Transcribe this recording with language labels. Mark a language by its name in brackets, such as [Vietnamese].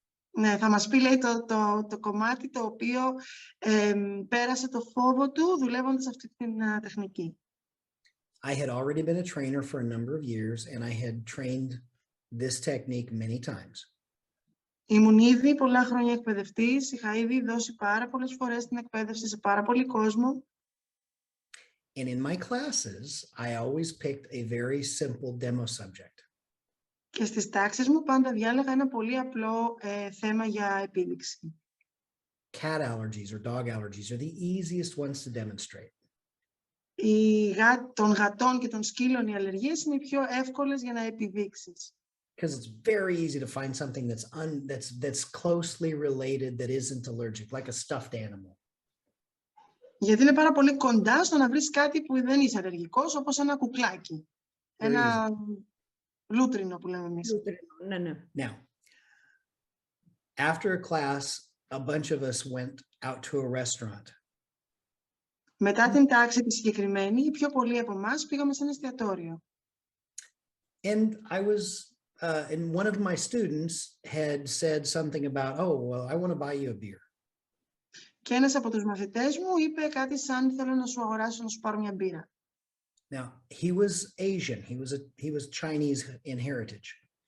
[Greek] Ναι, θα μας πει, λέει, το κομμάτι το οποίο πέρασε το φόβο του δουλεύοντας αυτή την τεχνική. [English] I had already been a trainer for a number of years, and I had trained this technique many times. [Greek] Ήμουν ήδη πολλά χρόνια εκπαιδευτής, είχα ήδη δώσει πάρα πολλές φορές την εκπαίδευση σε πάρα πολύ κόσμο. [English] And in my classes, I always picked a very simple demo subject. [Greek] Και στις τάξεις μου πάντα διάλεγα ένα πολύ απλό θέμα για επίδειξη. [English] Cat allergies or dog allergies are the easiest ones to demonstrate. [Greek] Των γατών και των σκύλων οι αλλεργίες είναι οι πιο εύκολες για να επιδείξεις. [English] Because it's very easy to find something that's closely related that isn't allergic, like a stuffed animal. [Greek] Γιατί είναι πάρα πολύ κοντά στο να βρεις κάτι που δεν είσαι αλλεργικός, όπως ένα κουκλάκι. Ένα λούτρινο που λέμε εμείς. Ναι, ναι. [English] Now, after a class, a bunch of us went out to a restaurant. [Greek] Μετά την τάξη τη συγκεκριμένη, οι πιο πολλοί από εμάς πήγαμε σε ένα εστιατόριο. [English] And I was, and one of my students had said something about, oh, well, I want to buy you a beer. [Greek] Και ένας από τους μαθητές μου είπε κάτι σαν, θέλω να σου αγοράσω, να σου πάρω μια μπύρα. [English] Now, he was Asian. He was Chinese in heritage.